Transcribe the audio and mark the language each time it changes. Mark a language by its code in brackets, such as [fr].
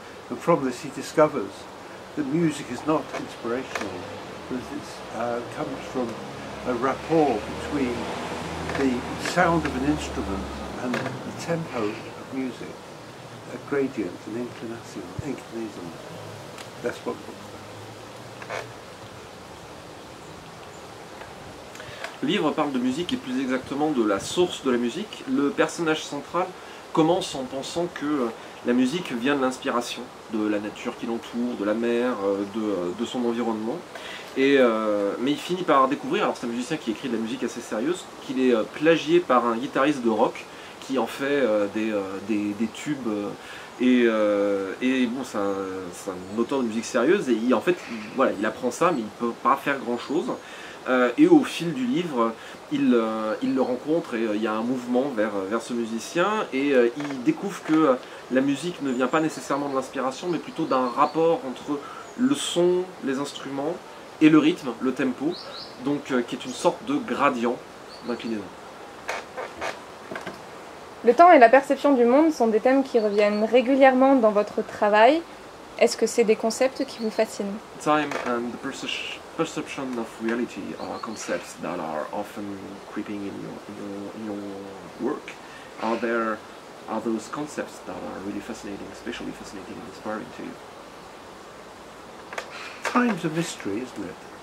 [en] And from this he discovers that music is not inspirational, but it comes from a rapport between the sound of an instrument and the tempo of music, a gradient, an inclination. That's what the book's about. [fr] Le livre parle de musique et plus exactement de la source de la musique. Le personnage central commence en pensant que la musique vient de l'inspiration, de la nature qui l'entoure, de la mer, de son environnement. Mais il finit par découvrir, alors c'est un musicien qui écrit de la musique assez sérieuse, qu'il est plagié par un guitariste de rock qui en fait des tubes. Et bon, c'est un auteur de musique sérieuse et en fait, voilà, il apprend ça, mais il ne peut pas faire grand chose. Et au fil du livre, il le rencontre et il y a un mouvement vers ce musicien et il découvre que la musique ne vient pas nécessairement de l'inspiration mais plutôt d'un rapport entre le son, les instruments et le rythme, le tempo, donc qui est une sorte de gradient d'inclinaison. Le temps et la perception du monde sont des thèmes qui reviennent régulièrement dans votre travail. Est-ce que c'est des concepts qui vous fascinent? [en] Time and the perception of reality are concepts that are often creeping in your work. Are those concepts that are really fascinating, especially fascinating and inspiring to you? Time's a mystery, isn't it?